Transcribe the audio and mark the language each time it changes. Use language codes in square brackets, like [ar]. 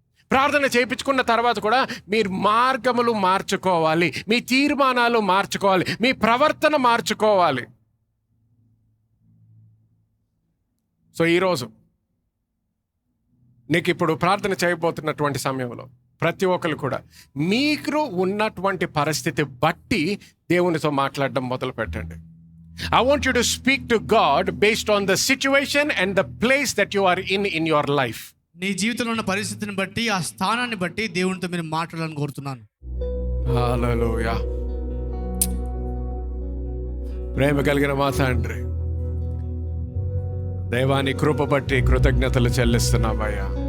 [te] ప్రార్థన చేయించుకున్న తర్వాత కూడా మీరు మార్గములు మార్చుకోవాలి, మీ తీర్మానాలు మార్చుకోవాలి, మీ ప్రవర్తన మార్చుకోవాలి. సో ఈరోజు నీకు ఇప్పుడు ప్రార్థన చేయబోతున్నటువంటి సమయంలో ప్రతి ఒక్కరు కూడా మీకు ఉన్నటువంటి పరిస్థితి బట్టి దేవునితో మాట్లాడడం మొదలు పెట్టండి. [en] I want you to speak to God based on the situation and the place that you are in your life. [te] నీ జీవితంలో ఉన్న పరిస్థితిని బట్టి, ఆ స్థానాన్ని బట్టి దేవునితో మీరు మాట్లాడాలని కోరుతున్నాను. హల్లెలూయా. ప్రేమ కలిగిన మా తండ్రి, దేవాని కృప బట్టి కృతజ్ఞతలు చెల్లిస్తున్నావయ్యా.